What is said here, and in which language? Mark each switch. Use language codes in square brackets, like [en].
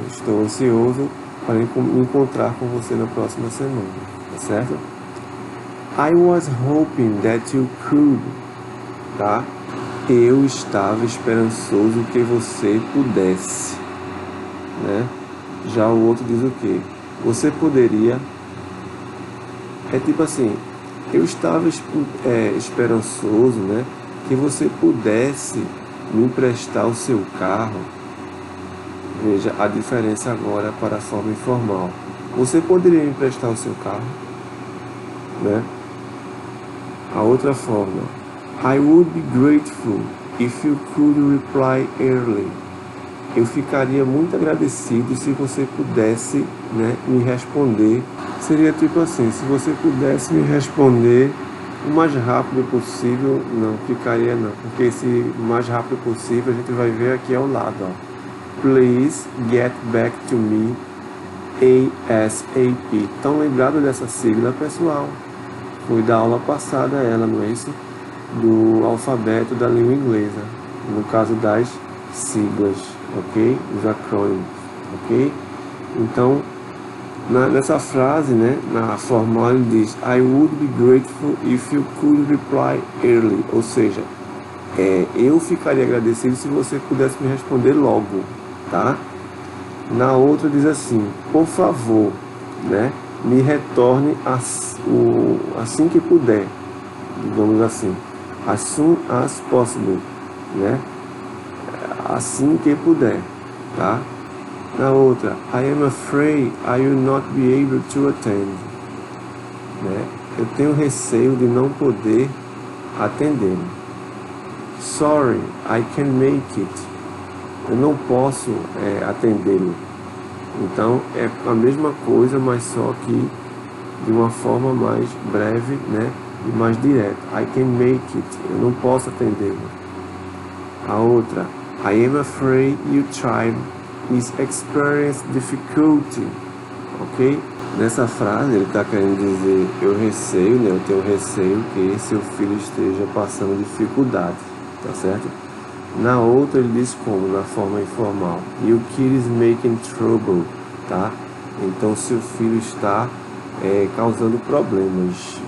[pt] Estou ansioso para me encontrar com você na próxima semana. Tá certo? [en] I was hoping that you could. [pt] Tá? Eu estava esperançoso que você pudesse. Né? Já o outro diz o quê? Você poderia. É tipo assim, eu estava esperançoso, né, que você pudesse me emprestar o seu carro. Veja a diferença agora para a forma informal. Você poderia me emprestar o seu carro? Né? A outra forma. [en] I would be grateful if you could reply early. [pt] Eu ficaria muito agradecido se você pudesse, né, me responder. Seria tipo assim, se você pudesse me responder o mais rápido possível. Não, ficaria não, porque esse mais rápido possível a gente vai ver aqui ao lado, ó. [en] Please get back to me ASAP. [pt] Estão lembrados dessa sigla, pessoal? Foi da aula passada ela, não é isso? Do alfabeto da língua inglesa, no caso das siglas, ok? Os acrônimos, ok? Então, nessa frase, né, na formal ele diz [en] I would be grateful if you could reply early, [pt] ou seja, eu ficaria agradecido se você pudesse me responder logo, tá? Na outra diz assim, por favor, né, me retorne assim que puder, digamos assim, [en] as soon as possible, [pt] né, assim que puder, tá? Na outra, [en] I am afraid I will not be able to attend. [pt] Né? Eu tenho receio de não poder atender. [en] Sorry, I can make it. [pt] Eu não posso atendê-lo. Então, é a mesma coisa, mas só que de uma forma mais breve, né? E mais direta. [en] I can make it. [pt] Eu não posso atendê-lo. A outra, [en] I am afraid your child is experience difficulty, ok? [pt] Nessa frase ele está querendo dizer eu receio, né? Eu tenho receio que seu filho esteja passando dificuldade, tá certo? Na outra ele diz como, na forma informal, [en] your kid is making trouble, [pt] tá? Então seu filho está causando problemas.